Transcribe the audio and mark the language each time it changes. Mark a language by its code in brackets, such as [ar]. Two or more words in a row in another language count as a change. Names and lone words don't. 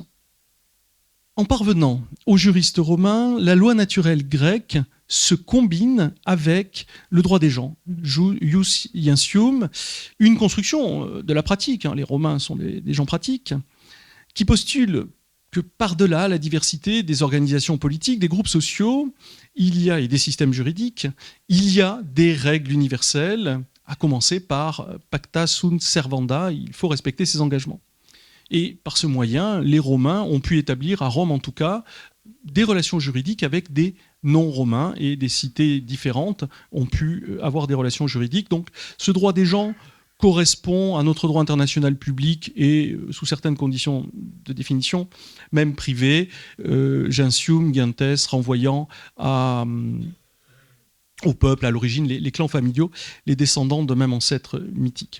[fr] En parvenant aux juristes romains, la loi naturelle grecque se combine avec le droit des gens, [la] jus iuncium, [fr] une construction de la pratique, les Romains sont des gens pratiques, qui postule que par-delà la diversité des organisations politiques, des groupes sociaux, et des systèmes juridiques, il y a des règles universelles, à commencer par [la] pacta sunt servanda, [fr] il faut respecter ses engagements. Et par ce moyen, les Romains ont pu établir, à Rome en tout cas, des relations juridiques avec des non-romains, et des cités différentes ont pu avoir des relations juridiques. Donc ce droit des gens correspond à notre droit international public et, sous certaines conditions de définition, même privé, [la] Gentium, Gentes, [fr] renvoyant au peuple, à l'origine, les clans familiaux, les descendants de même ancêtres mythiques.